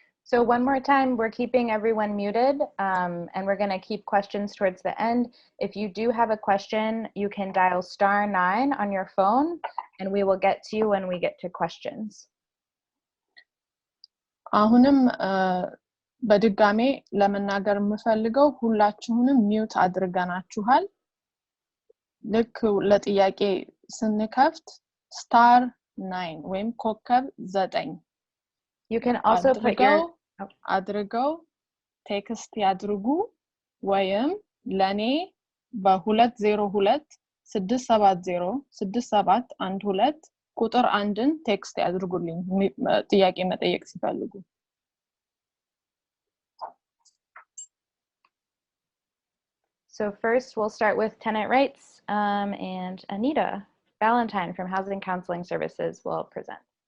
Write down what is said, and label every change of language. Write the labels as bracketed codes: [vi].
[en] So one more time, we're keeping everyone muted and we're going to keep questions towards the end. If you do have a question, you can dial *9 on your phone and we will get to you when we get to questions. [am] አሁንም በድጋሜ ለመናገር የምፈልገው ሁላችሁንም ሚውት አድርገናችኋል ልክ ለጥያቄ ስንከፍት *9 ወይም ኮከብ 9 [en] You can also put your [am] አድርገው ቴክስት ያድርጉ ወይም ለኔ በ202 670 6712 ቁጥር 1ን ቴክስት ያድርጉልኝ ጥያቄ መጠየቅ ሲፈልጉ [en] So first we'll start with tenant rights and Anita Valentine from Housing Counseling Services will present.